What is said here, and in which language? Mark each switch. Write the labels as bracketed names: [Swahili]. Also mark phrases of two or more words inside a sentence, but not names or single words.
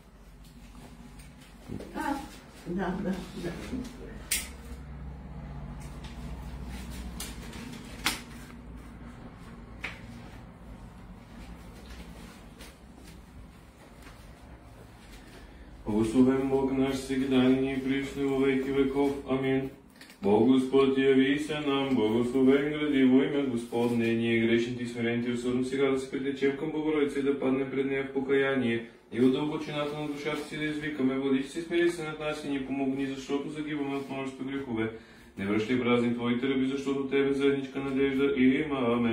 [Bulgarian] Да. [Church Slavic] Благословен Бог наш всегда и пришло во веки веков. Амин. Бог Господь яви се нам, благословен гради во име Господне, [Bulgarian] ние грешните и смирените особено сега да се притечем към Богородица и да паднем пред нея в покаяние и от дълбочината на душата си да извикаме: Владичице, смири се над нас и ни помогни, защото загиваме от множество грехове. Не връщай празни Твоите ръби, защото Тебе заедничка надежда имаме.